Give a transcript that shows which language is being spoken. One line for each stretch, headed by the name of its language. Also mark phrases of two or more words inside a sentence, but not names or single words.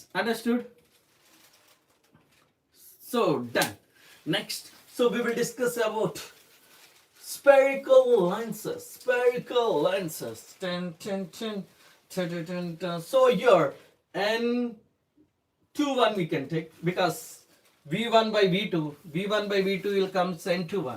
English: Understood? So done. Next, so we will discuss about spherical lenses. Spherical lenses. So here n21 we can take because v1 by v2 will come n21.